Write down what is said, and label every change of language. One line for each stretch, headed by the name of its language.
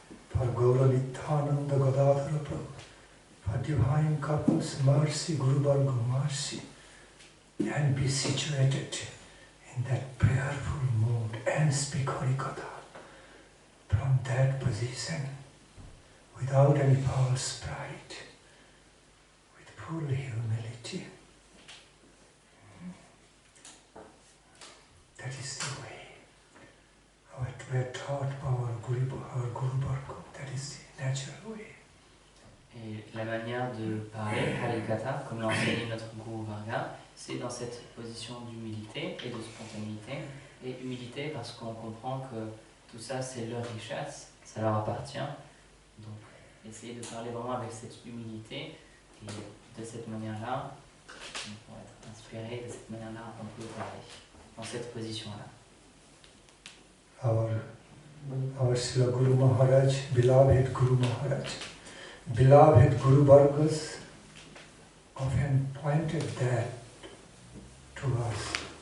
English: For Gauravithananda Gadadhara Prabhu, for divine couples mercy, Guru Varga mercy, and be situated in that prayerful mood and speak Harikatha from that position without any false pride, with full humility. That is the way. We are taught by our Guru Varga. That is the natural way.
French: Et la manière de parler, Harikatha, comme l'a enseigné notre Guru Varga, c'est dans cette position d'humilité et de spontanéité. Et humilité parce qu'on comprend que tout ça c'est leur richesse, ça leur appartient. Donc essayer de parler vraiment avec cette humilité et de cette manière-là, pour être inspiré, de cette manière-là on peut parler, dans cette position-là.
English: Our Srila Guru Maharaj, beloved Guru Maharaj, beloved Guru Vargas often pointed that to us.